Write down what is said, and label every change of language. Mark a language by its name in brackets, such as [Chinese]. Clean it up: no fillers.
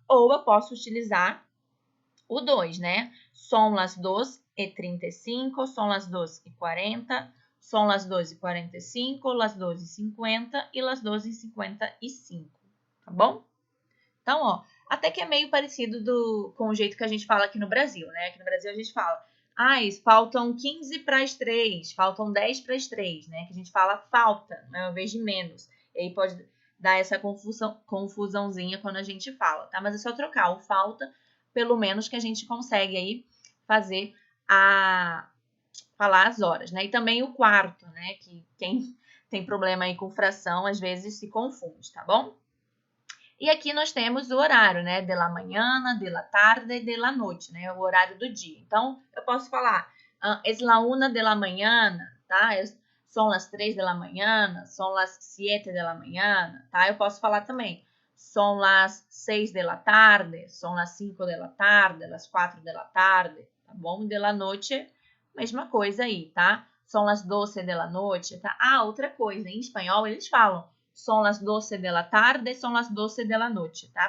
[Portuguese] Ou eu posso utilizar o 2, né? [Spanish] Son las 2:35, son las 2:40, son las 2:45, las 2:50 e las 2:55. [Portuguese] Tá bom? Então, ó, até que é meio parecido com o jeito que a gente fala aqui no Brasil, né? Aqui no Brasil a gente fala, faltam 15 para as 3, faltam 10 para as 3, né? Que a gente fala falta, né? Ao invés de menos. E aí pode dar essa confusãozinha quando a gente fala, tá? Mas é só trocar o falta pelo menos que a gente consegue aí fazer falar as horas, né? E também o quarto, né? Que quem tem problema aí com fração, às vezes se confunde, tá bom? E aqui nós temos o horário, né? [Spanish] De la mañana, de la tarde [Portuguese] e de la noite, né? O horário do dia. Então, eu posso falar [Spanish] es la 1 de la mañana, [Portuguese] tá? São [Spanish] las 3 de la mañana, [Portuguese] são [Spanish] las 7 de la mañana, [Portuguese] tá? Eu posso falar também são [Spanish] las 6 de la tarde, [Portuguese] são [Spanish] las 5 de la tarde, las 4 de la tarde, [Portuguese] tá bom? De la noite, mesma coisa aí, tá? São las 12 de la noite, tá? Outra coisa, em espanhol eles falam são [Spanish] las 12 de la tarde, [Portuguese] são las 12 de la noite, tá?